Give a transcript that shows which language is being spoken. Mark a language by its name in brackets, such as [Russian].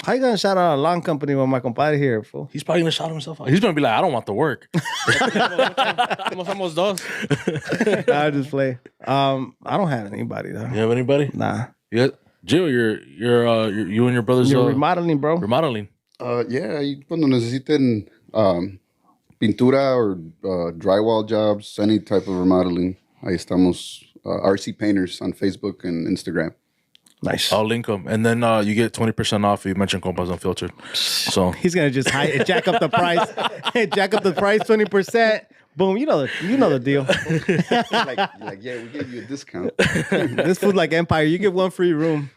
[English] How you going to shout out a lawn company with my compadre here, fool? He's probably going to shout himself out. He's going to be like, I don't want the work. [Spanish] Somos dos. [English] I just play. I don't have anybody, though. You have anybody? Nah. Yeah. Jill, you're you and your brothers. You're remodeling, bro. Remodeling. Yeah, [Spanish] cuando necesiten pintura [English] or drywall jobs, any type of remodeling, [Spanish] ahí estamos. [English] RC Painters on Facebook and Instagram. Nice. I'll link them, and then you get 20% off if you mention Compas Unfiltered. So he's gonna just jack up the price. Jack up the price 20%. Boom, you know the deal. like, yeah, we gave you a discount. This food like Empire, you get one free room.